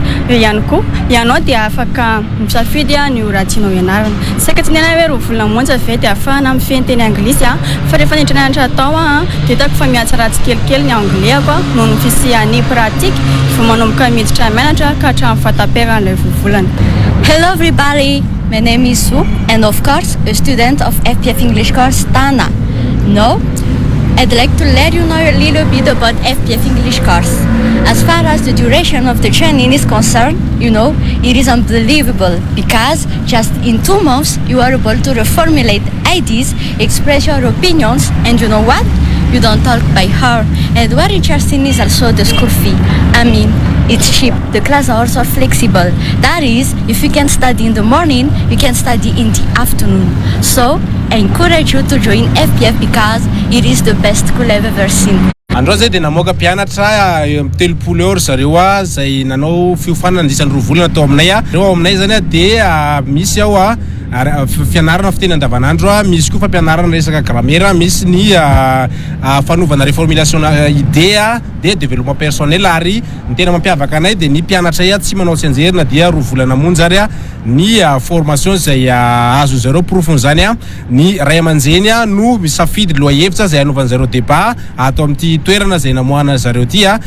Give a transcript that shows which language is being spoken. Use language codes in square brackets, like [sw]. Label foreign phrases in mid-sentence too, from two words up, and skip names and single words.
[mg] Ihany koa ianao dia afaka misafidy ny ora tianao ianarana. Saika tsy nena hoe 2 volana monja ve dia ahafahana mifehy teny anglisy fa rehefa nindrinanatra atao dia hitako fa miatsa ratsy kelikely ny anglais noho ny fisian'ny pratika fa manomboka miditra mianatra ka hatramin'ny fahataperan'ilay 2 volana. [en] Hello everybody, my name is Sue and of course a student of FPF English course Tana. No? I'd like to let you know a little bit about FPF English course. As far as the duration of the training is concerned, it is unbelievable because just in 2 months you are able to reformulate ideas, express your opinions, and you know what? You don't talk by heart. And what interesting is also the school fee. I mean, it's cheap. The classes are also flexible. That is, if you can study in the morning, you can study in the afternoon. So, I encourage you to join FPF because it is the best school I've ever seen. [mg] Andro zay dia namoaka mpianatra 30 ora zareo zay nanao fiofanana nandrisan'ny 2 volana tao aminay reo ao aminay zany dia misy ao fianarana fiteny andavanandro misy koa fampianarana resaka grammaire misy ny fanovana [fr] reformulation idée [mg] dia [fr] développement personnel [mg] ary ny tena mampiavaka anay dia ny mpianatra tsy manao tsenjerina dia 2 volana monja ary ny formation zay azo zareo profony zany ny ray aman-jeny no misafidy loha-hevitra zay anaovan'ny zareo débat atao amin'ity toerana zay namoahana zareo ty